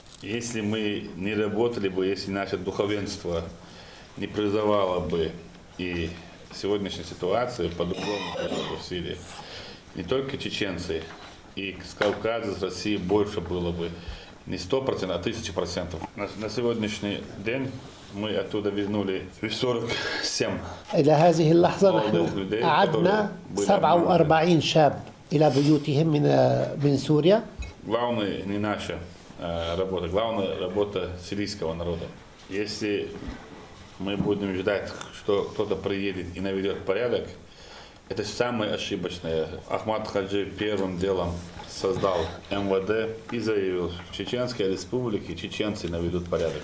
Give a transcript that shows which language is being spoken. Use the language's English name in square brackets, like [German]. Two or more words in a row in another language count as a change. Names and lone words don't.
[Russian] Если мы не работали бы, если наше духовенство не призывало бы, и сегодняшняя ситуация по-другому в Сирии, не только чеченцы, и с Кавказа, с России больше было бы не 100%, а 1000%. На сегодняшний день мы оттуда вернули 47 [Arabic] إلى هذه اللحظة نحن أعدنا 47 شاب إلى بيوتهم من سوريا. [Russian] Главное не наша работа, главная работа сирийского народа. Если мы будем ждать, что кто-то приедет и наведет порядок, это самое ошибочное. Ахмад Хаджи первым делом создал МВД и заявил, в Чеченской республике чеченцы наведут порядок.